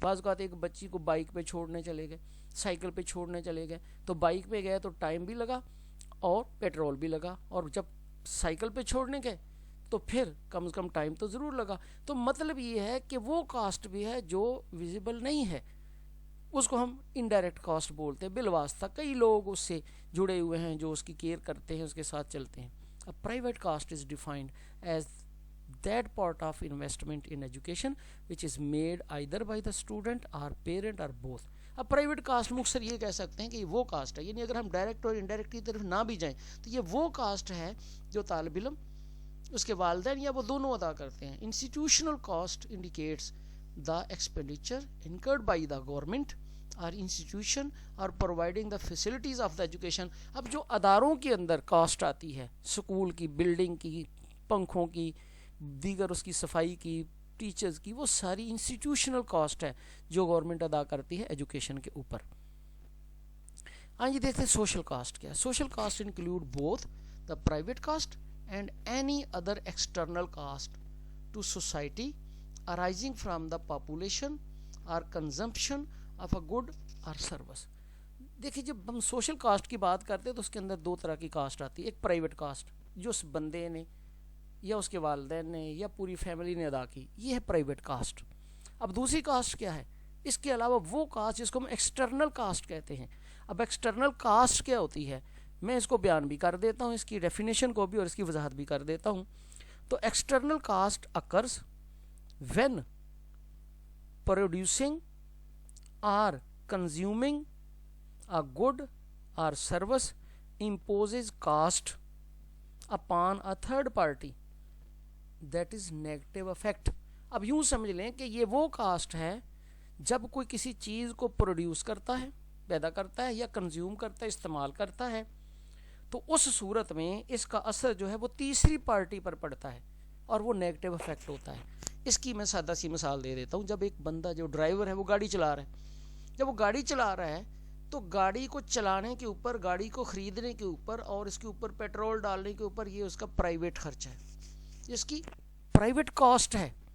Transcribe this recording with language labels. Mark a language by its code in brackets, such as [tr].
[ur] بعض اوقات ایک بچی کو بائک پہ چھوڑنے چلے گئے، سائیکل پہ چھوڑنے چلے گئے، تو بائک پہ گئے تو ٹائم بھی لگا اور پیٹرول بھی لگا، اور جب سائیکل پہ چھوڑنے گئے تو پھر کم از کم ٹائم تو ضرور لگا. تو مطلب یہ ہے کہ وہ کاسٹ بھی ہے جو ویزیبل نہیں ہے، اس کو ہم انڈائریکٹ کاسٹ بولتے ہیں. بالواسطہ کئی لوگ اس سے جڑے ہوئے ہیں جو اس کی کیئر کرتے ہیں، اس کے ساتھ چلتے ہیں. [en] اب private cost is defined as that part of investment in education which is made either by the student or parent or both. [ur] اب پرائیویٹ کاسٹ مختصر یہ کہہ سکتے ہیں کہ یہ وہ کاسٹ ہے، یعنی اگر ہم ڈائریکٹ اور انڈائریکٹ کی طرف نہ بھی جائیں تو یہ وہ کاسٹ ہے جو طالب علم، اس کے والدین یا وہ دونوں ادا کرتے ہیں. [en] Institutional cost indicates the expenditure incurred by the government or institution or providing the facilities of the education. [ur] اب جو اداروں کے اندر کاسٹ آتی ہے، سکول کی، بلڈنگ کی، پنکھوں کی، دیگر اس کی صفائی کی، ٹیچرز کی، وہ ساری انسٹیٹیوشنل کاسٹ ہے جو گورنمنٹ ادا کرتی ہے ایجوکیشن کے اوپر. آئیے دیکھتے ہیں سوشل کاسٹ کیا ہے. [en] Social cost include both the private cost and any other external cost to society arising from the population or consumption of a good or service. [ur] دیکھیے جب ہم سوشل کاسٹ کی بات کرتے ہیں تو اس کے اندر دو طرح کی کاسٹ آتی ہے. ایک پرائیویٹ کاسٹ جو اس بندے نے یا اس کے والدین نے یا پوری فیملی نے ادا کی، یہ ہے پرائیویٹ کاسٹ. اب دوسری کاسٹ کیا ہے؟ اس کے علاوہ وہ کاسٹ جس کو ہم ایکسٹرنل کاسٹ کہتے ہیں. اب ایکسٹرنل کاسٹ کیا ہوتی ہے؟ میں اس کو بیان بھی کر دیتا ہوں، اس کی ڈیفینیشن کو بھی اور اس کی وضاحت بھی کر دیتا ہوں. [en] تو external cost occurs when producing or consuming a good or service imposes cost upon a third party that is negative effect. [ur] اب یوں سمجھ لیں کہ یہ وہ کاسٹ ہے جب کوئی کسی چیز کو پروڈیوس کرتا ہے، پیدا کرتا ہے یا کنزیوم کرتا ہے، استعمال کرتا ہے، تو اس صورت میں اس کا اثر جو ہے وہ تیسری پارٹی پر پڑتا ہے اور وہ نیگیٹو افیکٹ ہوتا ہے. اس کی میں سادہ سی مثال دے دیتا ہوں. جب ایک بندہ جو ڈرائیور ہے وہ گاڑی چلا رہا ہے، جب وہ گاڑی چلا رہا ہے تو گاڑی کو چلانے کے اوپر، گاڑی کو خریدنے کے اوپر اور اس کے اوپر پیٹرول ڈالنے کے اوپر یہ اس کا پرائیویٹ خرچہ ہے، اس کی پرائیویٹ کاسٹ ہے.